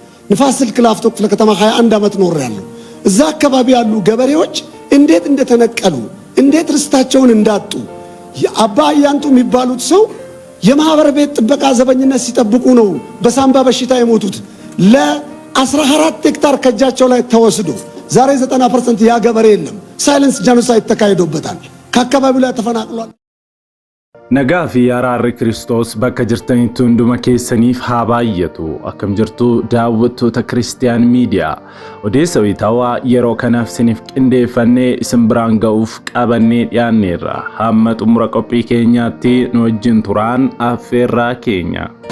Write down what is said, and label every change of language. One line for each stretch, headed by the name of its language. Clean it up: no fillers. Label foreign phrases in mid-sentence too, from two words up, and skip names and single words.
Amharic: ንፋስ ስልክ ላፍቶ ክፍለ ከተማ 21 ዓመት ኖሬያለሁ። እዛ አካባቢ ያሉ ገበሬዎች እንዴት እንደተነቀሉ እንዴት ርስታቸውን እንዳጡ አባ አያንቱ የሚባሉት ሰው የማህበር ቤት ጥበቃ ዘበኝነት ሲጠብቁ ነው በሳምባ በሽታ የሞቱት። ለ14 ሄክታር ከጃቸው ላይ ተወስዶ ዛሬ 90% ያ ገበሬ የለም።
English: silence genocide
Amharic: ተካሂዶበታል። ከአካባቢው ላይ ተፈናቅሏል።
Oromo: Nagaafi araarri Kiristoos bakka jirtanitti hunduma keessaniif haa baay'atu. Akkam jirtu daawwattoota Kiristiyaan Miidiyaa. Odeessa wayitaawaa yeroo kanaaf isiniif qindeeffannee isin biraan ga'uuf qabannee dhiyaanneerra. Hamma xumura qophii keenyaatti nu wajjin turaan affeerraa keenya.